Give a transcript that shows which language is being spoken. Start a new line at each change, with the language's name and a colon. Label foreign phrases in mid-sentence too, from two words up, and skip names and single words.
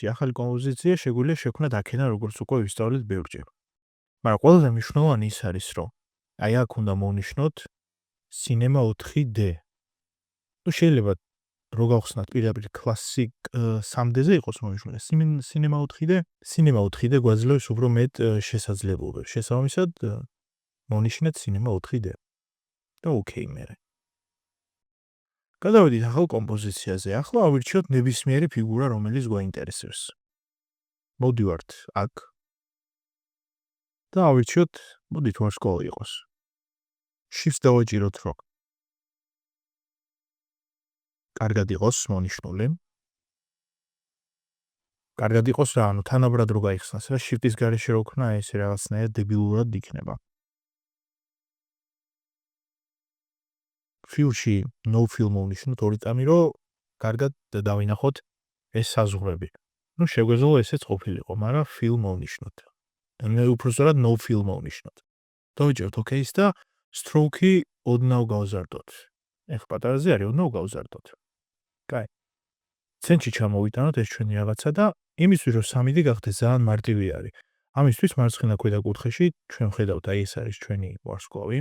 Georgian: ახალი კომპოზიცია შეგვიძლია შევქმნათ აქედან, როგორც უკვე ვისწავლეთ ბევრჯერ. მაგრამ ყველაზე მნიშვნელოვანი ის არის, რომ აი აქ უნდა მოვნიშნოთ Cinema 4D. ნუ შეიძლება რო გავხსნათ პირდაპირ Classic 3D-ზე იყოს მონიშნული. Cinema 4D, Cinema 4D გვაძლევს უფრო მეტ შესაძლებლობებს. შესაბამისად, მოვნიშნეთ Cinema 4D. და ოკეი მერე. გადავედით ახალ კომპოზიციაზე. ახლა ავირჩიოთ ნებისმიერი ფიგურა, რომელიც გვაინტერესებს. მოდივართ აქ. და ავირჩიოთ, მოდით ვარსკვლავი იყოს. Shift დავაჭიროთ რო კარგად იყოს მონიშნული. კარგად იყოს რა, ანუ თანაბრად რო გაიხსნას რა, Shift-ის გარეშე რო ქნა, ეს რაღაცნაირად დებილურად იქნება. Fill-ში
English: no fill
Georgian: მოვნიშნოთ ორი წამი, რომ კარგად დავინახოთ ეს საზღვრები. ნუ შეგვეძლო ესეც ყოფილიყო, მაგრამ fill მოვნიშნოთ. მე უпростоრად
English: no fill
Georgian: მოვნიშნოთ. დავიჭერთ OK-ს და stroke-ი ოდნავ გავზარდოთ. ეხლა პატარაზე არის, ოდნავ გავზარდოთ. კაი. ცენტრში ჩამოვიტანოთ ეს ჩვენი რაღაცა და იმისთვის რომ 3D გახდეს ძალიან მარტივი არის. ამისთვის მარცხენა ქვედა კუთხეში ჩვენ ხედავთ აი ეს არის ჩვენი ვარსკვლავი.